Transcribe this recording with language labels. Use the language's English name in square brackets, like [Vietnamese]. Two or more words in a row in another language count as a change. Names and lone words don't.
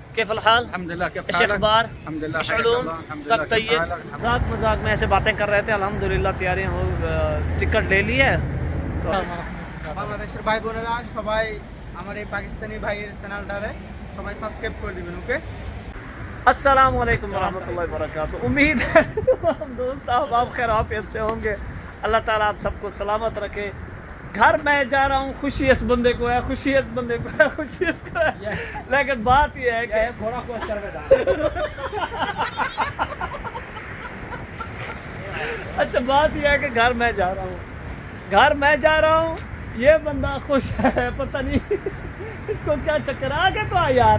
[Arabic] كيف الحال؟ الحمدللہ کیف ايش اخبار؟ الحمدللہ ايش علوم؟ سب طيب؟ [Urdu] مذاق میں ایسے باتیں کر رہے تھے، الحمدللہ تیاریاں ہو، ٹکٹ لے لی ہے تو [Bangla] বাংলাদেশের ভাই বোনেরা সবাই আমার এই পাকিস্তানি ভাইয়ের চ্যানেলটারে সবাই সাবস্ক্রাইব করে দিবেন। ওকে, [Arabic] السلام علیکم ورحمۃ اللہ وبرکاتہ۔ [Urdu] امید ہے ہم دوست آپ خیر عافیت سے ہوں گے، اللہ تعالیٰ آپ سب کو سلامت رکھے۔ گھر میں جا رہا ہوں، خوشی اس بندے کو ہے، خوشی اس بندے کو ہے، خوشی اس کو ہے، لیکن بات یہ ہے کہ تھوڑا اچھا بات یہ ہے کہ گھر میں جا رہا ہوں، یہ بندہ خوش ہے، پتہ نہیں اس کو کیا چکر آگے تو آ یار۔